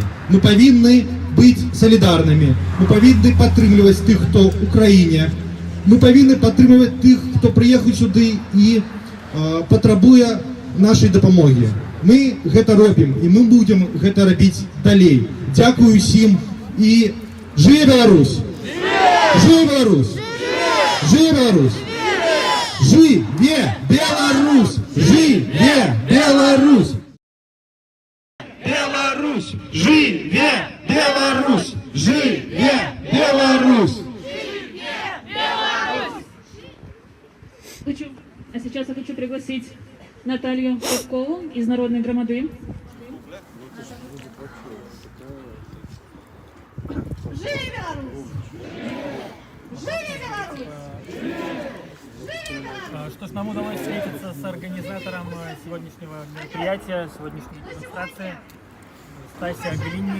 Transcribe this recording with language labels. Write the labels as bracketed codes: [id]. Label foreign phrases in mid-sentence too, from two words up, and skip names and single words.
[uk] Ми повинні бути солідарними. Ми повинні підтримувати тих, хто в Україні. Ми повинні підтримувати тих, хто приїхав сюди і потребує нашої допомоги. Ми це робимо і ми будемо це робити далі. Дякую всім і живи Білорусь! [be] Живи Беларусь! Живи Беларусь! Живе Беларусь! Живе Беларусь! Беларусь! Живе Беларусь! Живе Беларусь! [ru] А сейчас я хочу пригласить Наталью Пескову из Народной громады. [be] Живи Беларусь! Живи Беларусь! [ru] Что ж, нам удалось встретиться с организатором сегодняшнего мероприятия, сегодняшней демонстрации, Стасия Глинник.